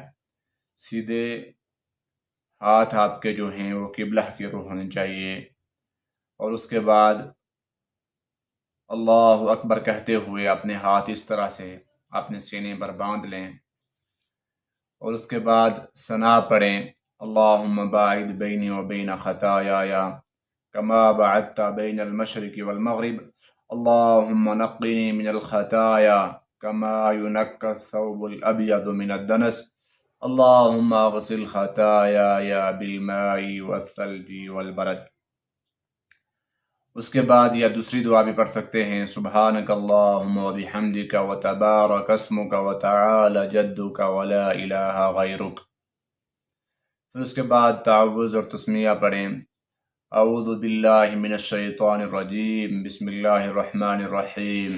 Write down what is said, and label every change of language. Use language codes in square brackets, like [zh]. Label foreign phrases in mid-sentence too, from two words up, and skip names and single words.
[ur] سیدھے ہاتھ آپ کے جو ہیں وہ قبلہ کے رخ ہونے چاہیے، اور اس کے بعد [ar] اللہ اکبر [ur] کہتے ہوئے اپنے ہاتھ اس طرح سے اپنے سینے پر باندھ لیں، اور اس کے بعد ثنا پڑھیں، [ar] اللہم باعد بینی و بین خطایای کما بعدت بین المشرق والمغرب، اللہم نقنی من الخطایا کما ینقی الثوب الابیض من الدنس، اللہم اغسل خطایای بالماء والثلج والبرد۔ [ur] اس کے بعد یا دوسری دعا بھی پڑھ سکتے ہیں، [ar] سبحانک اللہم و بحمدک و تبارک اسمک و تعالی جدک و لا الہ غیرک۔ [ur] پھر اس کے بعد تعوذ اور تسمیہ پڑھیں، [ar] اعوذ باللہ من الشیطان الرجیم، بسم اللہ الرحمن الرحیم۔